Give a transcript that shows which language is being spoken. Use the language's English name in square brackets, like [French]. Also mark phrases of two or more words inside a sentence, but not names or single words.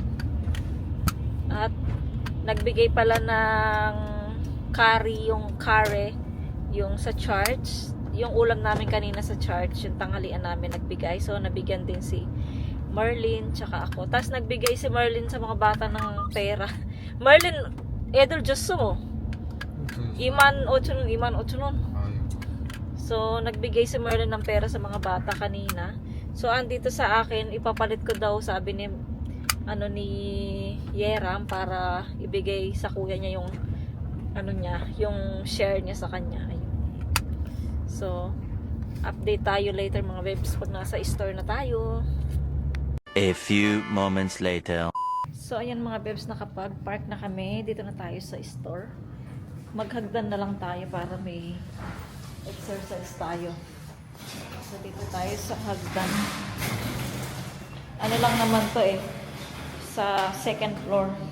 [Filipino] At nagbigay pala ng curry, yung sa church. Yung ulam namin kanina sa church, yung tanghalian namin nagbigay. So, nabigyan din si Marlene, tsaka ako. Tapos, nagbigay si Marlene sa mga bata ng pera. Marlene, [Korean] 애들 줬어 mo. 25,000원. [Filipino] So, nagbigay si Marlene ng pera sa mga bata kanina. So, andito sa akin, ipapalit ko daw, sabi ni Yeram, para ibigay sa kuya niya yung yung share niya sa kanya. Ayun. So, update tayo later mga bebs pag nasa store na tayo. [English] A few moments later. [Filipino] So, ayan mga bebs, nakapag-park na kami. Dito na tayo sa store. Maghagdan na lang tayo para may exercise tayo. So, dito tayo sa hagdan. Ano lang naman to sa second floor.